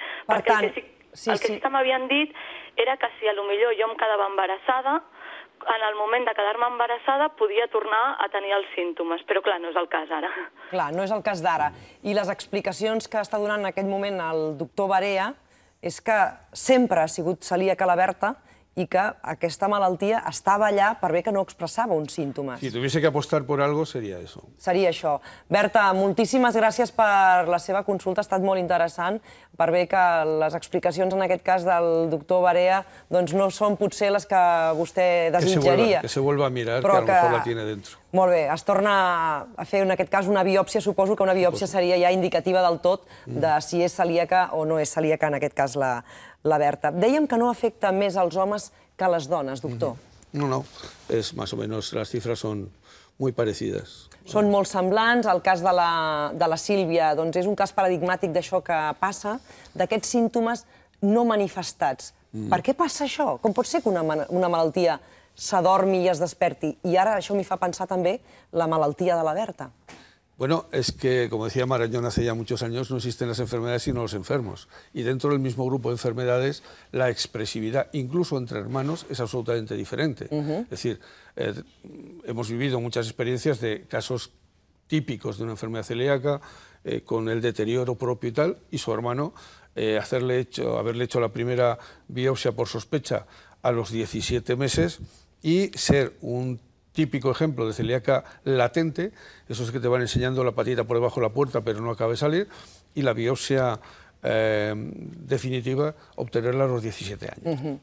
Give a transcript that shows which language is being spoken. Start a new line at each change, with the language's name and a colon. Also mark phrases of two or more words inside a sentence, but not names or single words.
Catalan: Perquè el que sí que m'havien dit era que si potser jo em quedava embarassada, en el moment de quedar-me embarassada podia tornar a tenir els símptomes, però clar, no és el cas ara. Clar, no és el cas d'ara. I les explicacions que està donant en aquest moment el doctor Barea és que sempre ha sigut celíaca la Berta i que aquesta malaltia estava allà per bé que no expressava uns símptomes.
Spanish: Si tuviese que apostar por algo, sería eso.
Catalan: Seria això. Berta, moltíssimes gràcies per la seva consulta, ha estat molt interessant, per bé que les explicacions, en aquest cas del doctor Barea, doncs no són potser les que vostè desitjaria.
Spanish: Que se vuelva a mirar, que a lo mejor la tiene dentro.
Catalan: Molt bé, es torna a fer, en aquest cas, una biòpsia. Suposo que una biòpsia seria ja indicativa del tot de si és celíaca o no és celíaca, en aquest cas, la Berta. Dèiem que no afecta més als homes que a les dones, doctor.
Spanish: No, es más o menos, las cifras son muy parecidas.
Catalan: Són molt semblants. El cas de la Sílvia doncs és un cas paradigmàtic d'això que passa, d'aquests símptomes no manifestats. Per què passa això? Com pot ser que una malaltia s'adormi i es desperti? I ara això m'hi fa pensar també la malaltia de la Berta.
Spanish: Bueno, es que, como decía Marañón hace ya muchos años, no existen las enfermedades sino los enfermos. Y dentro del mismo grupo de enfermedades, la expresividad, incluso entre hermanos, es absolutamente diferente. Es decir, hemos vivido muchas experiencias de casos típicos de una enfermedad celíaca, con el deterioro propio y tal, y su hermano, haberle hecho la primera biopsia por sospecha a los 17 meses y ser un típico ejemplo de celíaca latente, esos que te van enseñando la patita por debajo de la puerta pero no acaba de salir, y la biopsia definitiva obtenerla a los 17 años.